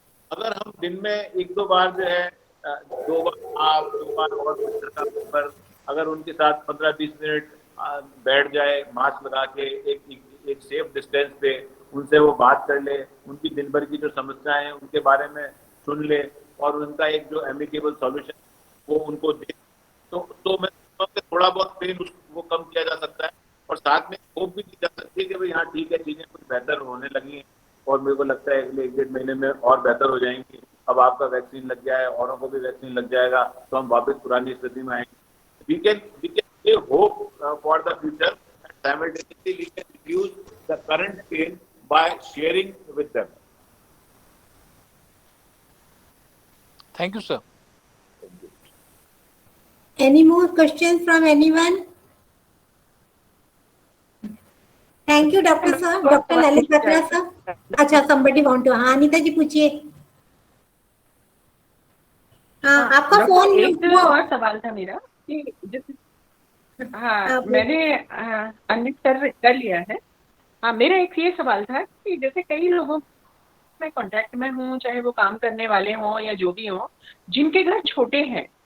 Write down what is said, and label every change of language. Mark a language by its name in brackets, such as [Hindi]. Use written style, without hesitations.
[Hindi] अगर हम दिन में 1-2 बार जो है, 2 बार आप, 2 बार और अगर उनके साथ 15-20 मिनट बैठ जाए, मास्क लगा के एक सेफ डिस्टेंस पे उनसे वो बात कर ले, उनकी दिन भर की जो समस्याएं हैं उनके बारे में सुन ले और उनका एक जो एमिकेबल सॉल्यूशन वो उनको दे, तो मैं थोड़ा बहुत पेन वो कम किया जा सकता है। और साथ में होप भी की जा सकती है कि भाई हाँ ठीक है, चीजें कुछ बेहतर होने लगी हैं और मेरे को लगता है अगले 1-1.5 महीने में और बेहतर हो जाएंगी। अब आपका वैक्सीन लग गया है, औरों को भी वैक्सीन लग जाएगा, तो हम वापस पुरानी स्थिति में आएंगे। [English] We can give hope for the future, and simultaneously we can reduce the current pain by sharing with them. Thank you, sir. Any more questions from anyone? Thank you, Dr. sir. Dr. Lalit Batra sir. अच्छा, somebody want to? [Hindi] हाँ, अनीता जी पूछिए। हाँ, आपका phone. एक और सवाल था मेरा कि हाँ मैंने अनम्यूट कर लिया है। हाँ, मेरा एक ये सवाल था कि जैसे कई लोगों में कांटेक्ट में हूँ, चाहे वो काम करने वाले हों या जो भी हों, जिनके घर छोटे हैं,